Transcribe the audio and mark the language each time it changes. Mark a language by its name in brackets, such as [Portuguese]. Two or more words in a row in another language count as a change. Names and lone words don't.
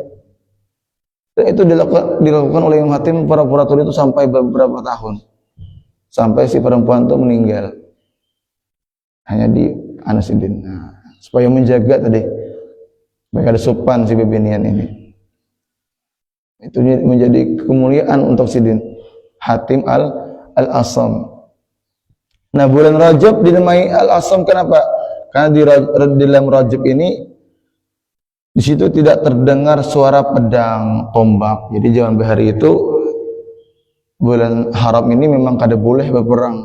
[Indonesian] Dan itu dilakukan oleh Imam Hatim pura-pura tuli itu sampai beberapa tahun. Sampai si perempuan itu meninggal. Hanya di Anasidin. Nah, supaya menjaga tadi. Supaya ada sopan si bebinian ini. Itu menjadi kemuliaan untuk Sidin Hatim Al-Asam. Nah, bulan Rajab dinamai Al-Asam kenapa? Karena di dalam Rajab ini di situ tidak terdengar suara pedang, tombak. [Banjar] Jadi zaman bahari itu bulan haram ini memang kada boleh berperang.